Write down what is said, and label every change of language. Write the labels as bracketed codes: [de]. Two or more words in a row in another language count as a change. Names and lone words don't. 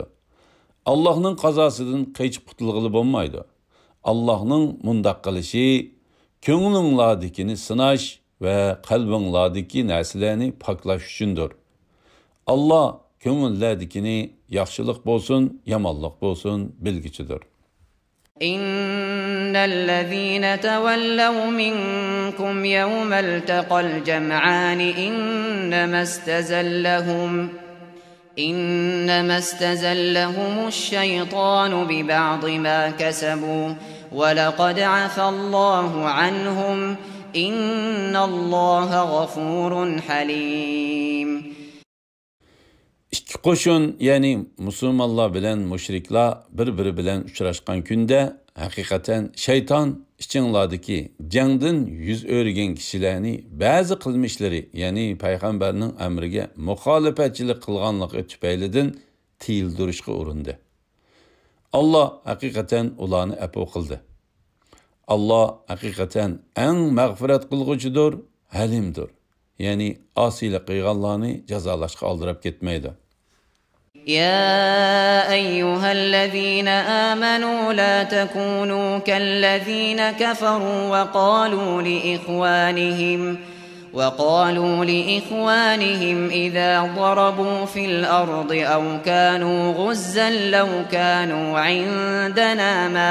[uz] Allohning qazosidan qaychib qutulg'ili bo'lmaydi. Allohning mundaq qilishi ko'nglinglardagini sinash va qalbinglardagi narsalarni poklash uchundir. Allah ko'ngillardagini yaxshilik bo'lsin, yomonlik bo'lsin bilgichidir. [ar] إن الذين تولوا منكم يوم التقى الجمعان إنما استزلهم الشيطان ببعض ما كسبوا وَلَقَدْ عَفَا اللّٰهُ عَنْهُمْ إِنَّ اللّٰهَ غَفُورٌ حَلِيمٌ. [uz] İki qo'shin, ya'ni musulmonlar bilan mushriklar bir-biri bilan uchrashgan kunda haqiqatan shayton ichinglardagi jangdan yuz o'rgan kishilarni ba'zi qilmishlari, ya'ni payg'ambarning amriga muxolifatchilik qilganligi tufaylidan tiyildirishga urindi. Allah haqiqatan ularni afv qildi. Allah haqiqatan eng mag'firat qilg'uchidir, halimdir. Yani asiylik qilganlarni jazolashga oldirib ketmaydi. [ar] يا أيها الذين آمنوا لا تكونوا كالذين كفروا وقالوا لإخوانهم إذا ضربوا في الأرض أو كانوا غزا لو كانوا عندنا